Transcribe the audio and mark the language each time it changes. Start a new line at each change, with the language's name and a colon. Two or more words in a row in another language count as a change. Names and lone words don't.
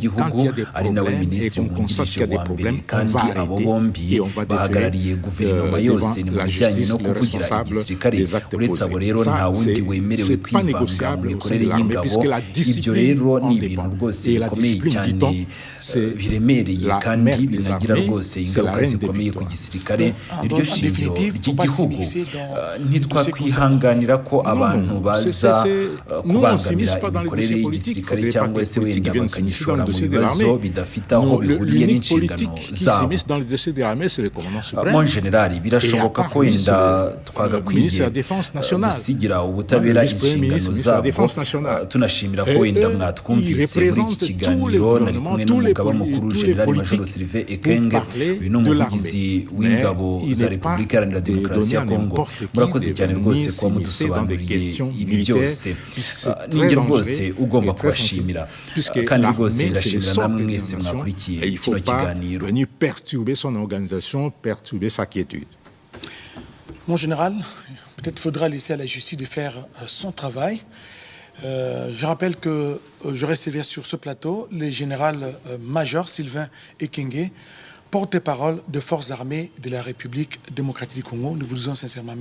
French: Quand il y a des problèmes et qu'on constate qu'il y a des problèmes, on va arrêter et on va déférer devant la justice le responsable des actes posés. Ça, c'est pas négociable au sein de l'armée puisque la discipline en dépend. Et la discipline, dit-on, c'est la mère des armées, c'est la reine des victoires. En définitive, il ne faut pas s'immiscer
Kinyarwanda: ntitwakwihanganira ko abantu baza kubangamira imikorere y'igisirikare cyangwa se wenda bakanyishora mu bibazo bidafite aho bihuriye n'inshingano zabo.
French: Mon generali,
Kinyarwanda: birashoboka ko wenda twagakwiye gusigira ubutabera inshingano zabo. Tunashimira ko wenda mwatwumvise muri iki kiganiro nari kumwe n'umugaba mukuru General Major Sylvain Ekenge, uyu ni umuvugizi w'ingabo za Repubulika Iharanira Demokarasi ya Kongo. Murakoze cyane rwose kuba mudusobanuriye ibi byose. Ninjye rwose ugomba kubashimira kandi rwose ndashimira namwe mwese mwakurikiye kino kiganiro.
French: Mon général, peut-être faudra laisser à la justice de faire son travail. Je rappelle que je recevais sur ce plateau le général-major Sylvain Ekenge, porte-parole des forces armées de la République démocratique du Congo. Nous vous disons sincèrement merci.